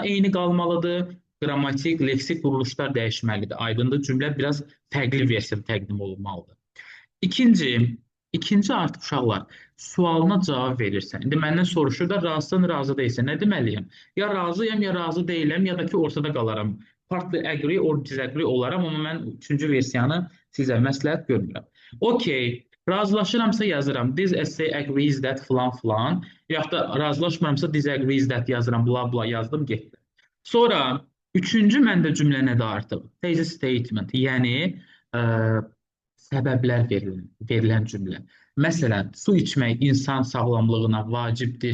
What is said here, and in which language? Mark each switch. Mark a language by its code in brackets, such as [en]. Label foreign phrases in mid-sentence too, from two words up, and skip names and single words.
[az] Məna eyni qalmalıdır, qrammatik, leksik quruluşlar dəyişməlidir. Aydındır, cümlə biraz fərqli versiyada təqdim olunmalıdır. İkinci, ikinci artıq uşaqlar sualına cavab verirsən. İndi məndən soruşur da razısan, razı deyilsən. Nə deməliyəm? Ya razıyam, ya razı deyiləm, ya da ki ortada qalaram. [en] Partly agree or disagree [az] olaram, amma mən üçüncü versiyanı sizə məsləhət görmürəm. Okay, razılaşıramsa yazıram. [en] This essay agrees that [az] filan filan. Yaxud da razılaşmıramsa [en] disagrees that [az] yazıram. Bla bla yazdım, getdi. Sonra üçüncü məndə cümlə nədir artıq? [en] Thesis statement, [az] yəni ə, səbəblər verilən cümlə. Məsələn, su içmək insan sağlamlığına vacibdir.